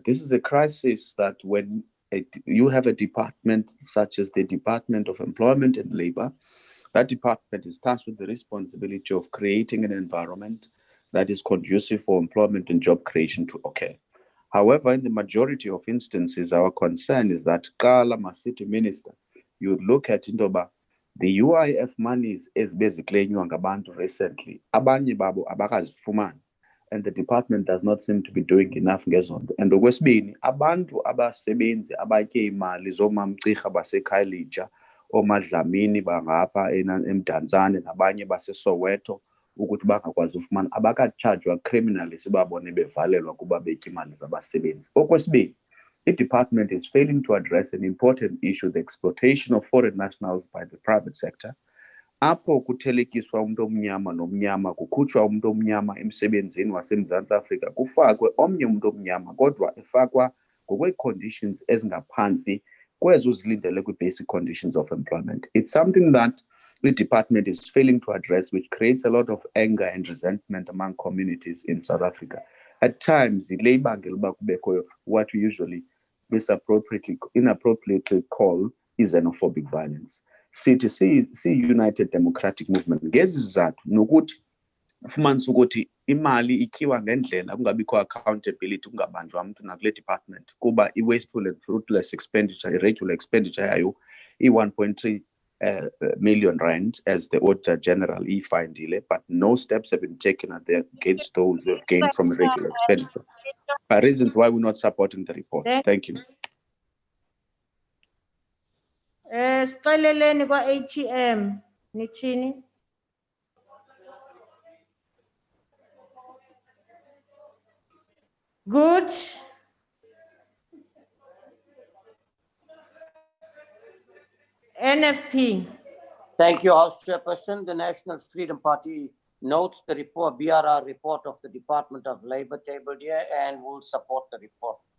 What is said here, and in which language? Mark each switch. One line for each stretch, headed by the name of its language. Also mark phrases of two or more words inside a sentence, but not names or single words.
English: This is a crisis that when you have a department such as the Department of Employment and Labor, that department is tasked with the responsibility of creating an environment that is conducive for employment and job creation to occur. However, in the majority of instances, our concern is that Kala City Minister, you would look at Indoba, the UIF monies is basically ngabantu recently.
Xhosa: Abanye babo abakazifumani,
English: and the department does not seem to be doing enough ngezonto.
Xhosa: And okwesibini, abantu abasebenzi abatye imali zomamcirha baseKhayelitsha, omadlamini bangapha eMdantsane nabanye baseSoweto ukuthi bangakwazi ufumana abakatshajwa criminally sibabone bevalelwa kuba betya imali zabasebenzi. Okwesibini,
English: the department is failing to address an important issue, the exploitation of foreign nationals by the private sector.
Xhosa: Apho kuthelekiswa umuntu omnyama nomnyama, kukhutshwa umuntu omnyama emsebenzini waseMzantsi Afrika, kufakwe omnye umuntu omnyama kodwa efakwa ngokwe-conditions ezingaphansi kwezo zilindele kwi-
English: basic conditions of employment. It's something that the department is failing to address, which creates a lot of anger and resentment among communities in South Africa. At times, what we usually inappropriately call is xenophobic violence.
Xhosa: See United Democratic Movement ngezi zizathu nokuthi ufumanise ukuthi imali ityiwa ngendlela kungabikho accountability, kungabanjwa mntu nakule department kuba i-
English: wasteful and fruitless expenditure, irregular expenditure
Xhosa: yayo i-1.3 million rand
English: as the Auditor-General
Xhosa: ifindile,
English: but no steps have been taken against those who have gained from irregular expenditure. Reasons why we're not supporting the report. Thank you.
Xhosa: Sixoleleni kwa-ATM nithini?
English: Good. NFP. Thank you, House Chairperson. The National Freedom Party notes the report, BRR report of the Department of Labor tabled here and will support the report.